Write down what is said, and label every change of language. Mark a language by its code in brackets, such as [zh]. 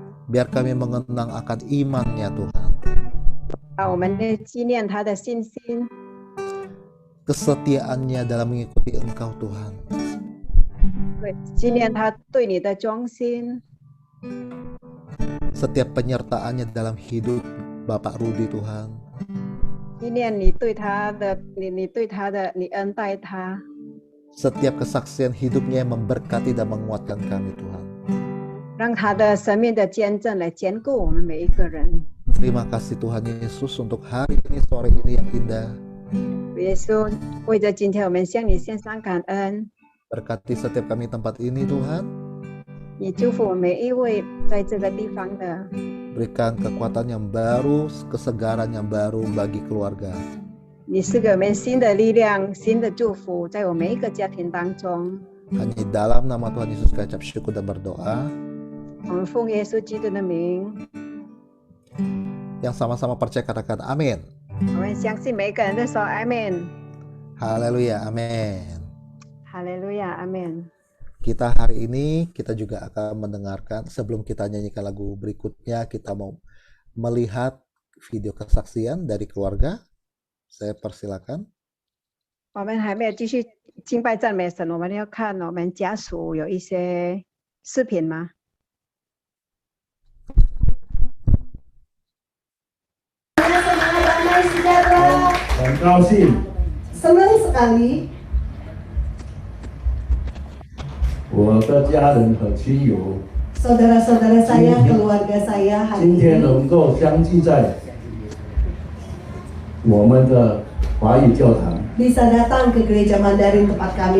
[id] Biar kami mengenang akan imannya Tuhan. [zh] 啊，我们的纪念他的信心， [id] Kesetiaannya dalam mengikuti Engkau Tuhan. [zh] 对，纪念他对你的忠心， [id] Setiap penyertaannya dalam hidup Bapak Rudi Tuhan. [zh] 纪念你对他的，你恩待他， [id] Setiap kesaksian hidupnya yang memberkati dan menguatkan kami Tuhan. [zh] 让他的生命的见证来兼顾我们每一个人。 [id] Terima kasih Tuhan Yesus untuk hari ini, sore ini yang indah. [zh] 耶稣，为着今天我们向你献上感恩， [id] Berkati setiap kami tempat ini Tuhan. [zh] 你祝福我们每一位在这个地方的， [id] Berikan kekuatan yang baru, kesegaran yang baru bagi keluarga. [zh] 你是给我们新的力量、新的祝福，在我每一个家庭当中。 [id] Hanya di dalam nama Tuhan Yesus kami ucap syukur dan berdoa. [zh] 我们奉耶稣基督的名， [id] Yang sama-sama percaya katakan amin. [zh] 我们相信每一个人都说阿门， [id] Haleluya, amin. [zh] 哈利路亚，阿门。 [id] Kita hari ini kita juga akan mendengarkan, sebelum kita nyanyikan lagu berikutnya, kita mau melihat video kesaksian dari keluarga. Saya persilakan. [zh] 我们还没有继续敬拜赞美神，我们要看我们家属有一些视频吗？很高兴， [id] Senang sekali [zh] 我的家人和亲友 [id] saudara-saudara saya, keluarga saya [zh] 今 [id] hari [zh] 天能够相聚在我们的华语教堂， [id] bisa datang ke gereja Mandarin tempat kami